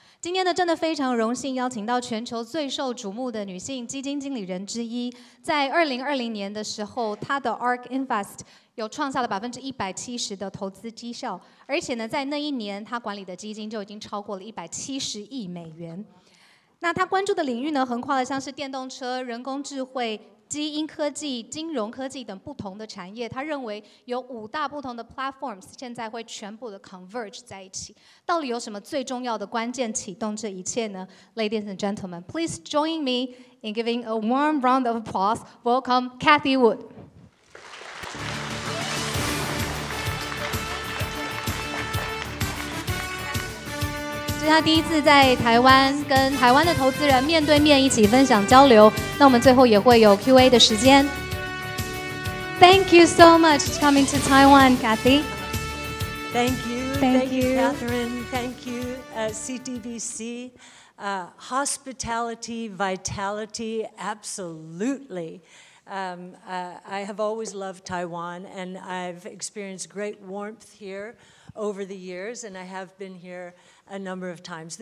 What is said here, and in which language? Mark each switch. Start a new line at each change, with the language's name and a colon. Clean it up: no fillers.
Chinese: 今天呢，真的非常荣幸邀请到全球最受瞩目的女性基金经理人之一，在2020年的时候，她的 ARK Invest 有创下了170%的投资绩效，而且呢，在那一年，她管理的基金就已经超过了170亿美元。那他关注的领域呢，横跨了像是电动车、人工智慧、基因科技、金融科技等不同的产业。他认为有5大不同的 platforms 现在会全部的 converge 在一起。到底有什么最重要的关键启动这一切呢
English: ？Ladies and gentlemen, please join me in giving a warm round of applause. Welcome, Cathie Wood.
Chinese: 这是他第一次在台湾跟台湾的投资人面对面一起分享交流。那我们最后也会有 Q&A 的时间。
English: Thank you so much for coming to Taiwan, Cathie. Thank you, Catherine. Thank you, CTBC. Hospitality, vitality, absolutely. I have always loved Taiwan, and I've experienced great warmth here over the years, and I have been here a number of times.